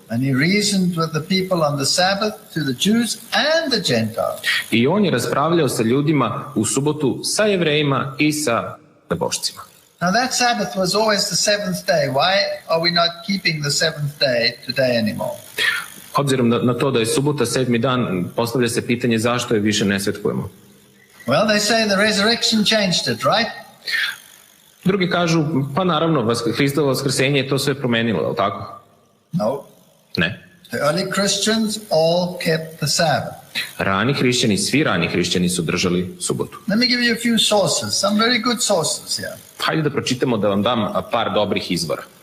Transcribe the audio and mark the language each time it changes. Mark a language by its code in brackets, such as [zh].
[en] And he reasoned with the people on the Sabbath, to the Jews and the Gentiles. [sr] I on je raspravljao sa ljudima u subotu sa Jevrejima i sa nebošcima. [en] Now that Sabbath was always the 7th day. Why are we not keeping the 7th day today anymore? [sr] Obzirom na to da je subota 7. dan, postavlja se pitanje zašto je više ne svetkujemo. [en] Well, they say the resurrection changed it, right? [sr] Drugi kažu, pa naravno, Hristovo vaskrsenje je to sve promenilo, je li tako? [en] No. [sr] Ne. [en] The early Christians all kept the Sabbath. [sr] Svi rani hrišćani su držali subotu. [en] Let me give you a few sources, some very good sources here. [sr] Hajde da pročitamo, da vam dam par dobrih izvora.